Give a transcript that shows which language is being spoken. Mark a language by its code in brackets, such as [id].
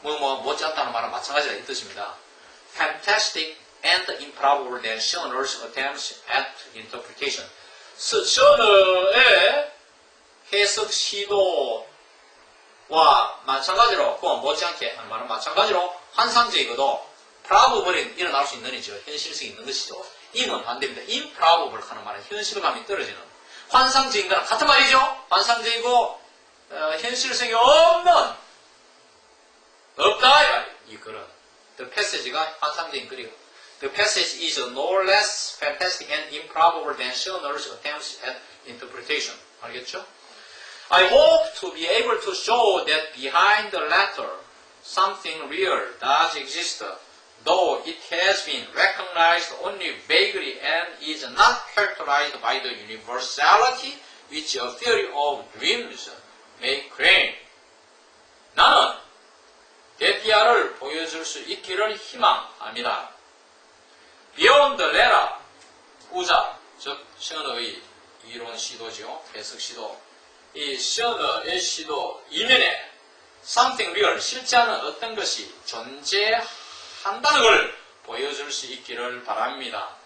[ko] 못지않다는 말은 마찬가지라 이 뜻입니다. [en] fantastic and improbable than Schiller's attempts at interpretation. [ko] 셔너의 해석 시도와 마찬가지로, 못지않게 하는 말은 마찬가지로 환상적이고도 probable이 일어날 수 있는 이죠. 현실성이 있는 것이죠. im은 반대입니다. improbable 하는 말은 현실감이 떨어지는. 환상적인 거랑 같은 말이죠. 환상적이고 현실성이 없다 이 말이에요. 이 글은 [en] The passage가 [ko] 환상적인 글이고 [en] The passage is no less fantastic and improbable than Schiller's attempts at interpretation. [ko] 알겠죠? [en] I hope to be able to show that behind the latter something real does exist, though it has been recognized only vaguely and is not characterized by the universality which a theory of dreams may claim. [ko] 나는 데피아를 보여줄 수 있기를 희망합니다. [en] Beyond the letter, [ko] 후자, 즉 셔너의 이론 시도죠. 해석 시도. 이 셔너의 시도 이면에 [en] something real, [ko] 실제 않은 어떤 것이 존재한다는 걸 보여줄 수 있기를 바랍니다.